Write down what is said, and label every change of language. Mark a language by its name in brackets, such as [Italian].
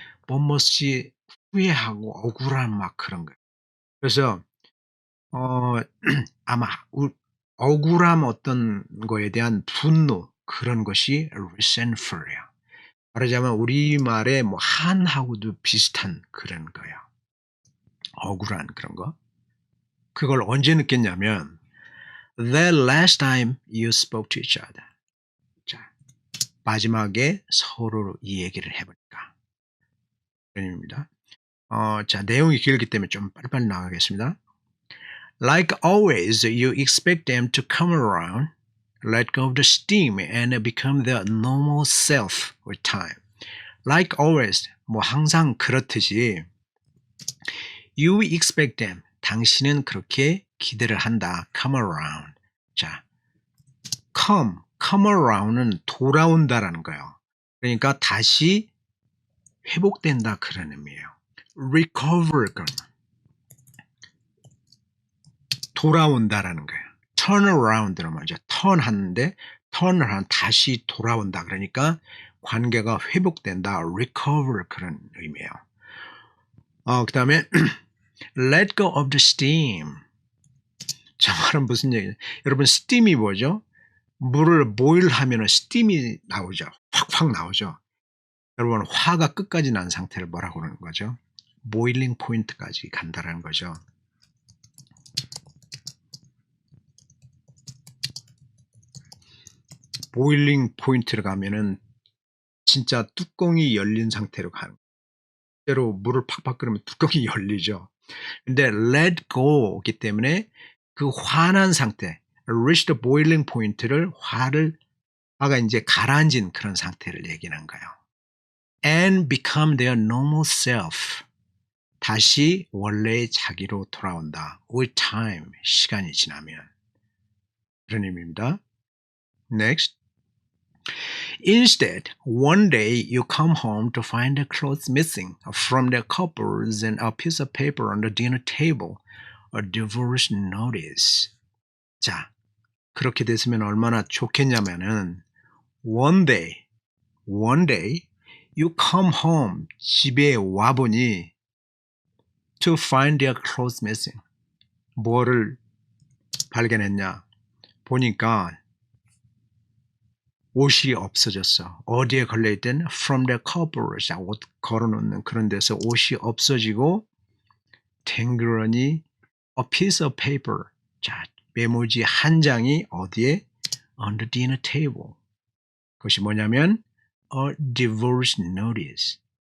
[Korean] 뭐뭇이 후회하고 억울한 막 그런 거예요. 그래서 아마 억울함 어떤 거에 대한 분노 그런 것이 resentful이야. 말하자면 우리말의 뭐 한하고도 비슷한 그런 거예요. 억울한 그런 거. 그걸 언제 느꼈냐면 [English] the last time you spoke to each other. [Korean] 자, 마지막에 서로 이 얘기를 해보니까. 그런 의미입니다. 자, 내용이 길기 때문에 좀 빨리빨리 나가겠습니다. [English] Like always, you expect them to come around, let go of the steam, and become their normal self with time. Like always, [Korean] 뭐 항상 그렇듯이 [English] you expect them, [Korean] 당신은 그렇게 기대를 한다. [English] Come around. [Korean] 자, come around은 돌아온다라는 거예요. 그러니까 다시 회복된다 그런 의미예요. recover, 돌아온다라는 거예요. turn around는 뭐죠? turn 하는데 turn을 한 다시 돌아온다. 그러니까 관계가 회복된다. recover 그런 의미예요. 그 다음에 [English] let go of the steam. [Korean] 저 말은 무슨 얘기냐? 여러분 steam이 뭐죠? 물을 boil 하면 steam이 나오죠. 확 나오죠. 여러분 화가 끝까지 난 상태를 뭐라고 그러는 거죠? boiling point까지 간다라는 거죠. 보일링 포인트를 가면은 진짜 뚜껑이 열린 상태로 가는 거예요. 실제로 물을 팍팍 끓이면 뚜껑이 열리죠. 근데 let go이기 때문에 그 화난 상태, [English] reach the boiling point [Korean] 를 화가 이제 가라앉은 그런 상태를 얘기하는 거예요. [English] And become their normal self. [Korean] 다시 원래의 자기로 돌아온다. [English] with time, [Korean] 시간이 지나면. 그런 의미입니다. Next. [English] Instead, one day you come home to find the clothes missing from the cupboards and a piece of paper on the dinner table, a divorce notice. [Korean] 자, 그렇게 됐으면 얼마나 좋겠냐면은 [English] one day you come home, [Korean] 집에 와보니 [English] to find their clothes missing. [Korean] 뭐를 발견했냐? 보니까 옷이 없어졌어. 어디에 걸려있든 [English] from the cupboards, [Korean] 옷 걸어놓는 그런 데서 옷이 없어지고 덩그러니 [English] a piece of paper, [Korean] 자, 메모지 한 장이 어디에? [English] on the dinner table. [Korean] 그것이 뭐냐면 [English] a divorce notice.